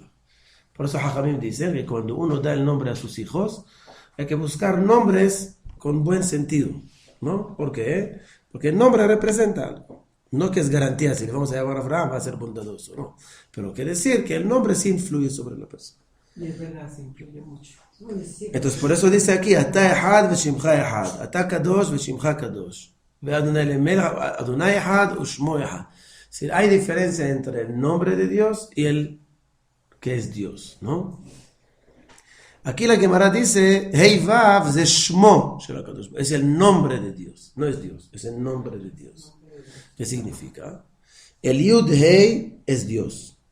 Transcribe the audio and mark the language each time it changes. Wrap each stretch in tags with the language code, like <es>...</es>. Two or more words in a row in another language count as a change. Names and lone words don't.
<es>Por eso Jajamim dice que cuando uno da el nombre a sus hijos, hay que buscar nombres con buen sentido, ¿no? ¿Por qué? Porque el nombre representa algo. No que es garantía, si le vamos a llamar a Abraham va a ser bondadoso, no. Pero quiere decir que el nombre sí influye sobre la persona. Y es verdad, se influye mucho. Entonces por eso dice aquí,</es> <he>אתה אחד ושמך אחד, אתה קדוש ושמך קדוש, ואדני למלך, אדני אחד ושמו אחד.</he> <es>Es decir, hay diferencia entre el nombre de Dios y el que es Dios, ¿no? Aquí la Gemara dice,</es> <he>הי וו זה שמו של הקדוש,</he> <es>es el nombre de Dios, no es Dios, es el nombre de Dios. ¿Qué significa? El</es> <he>יוד הי</he> <es>es Dios.</es>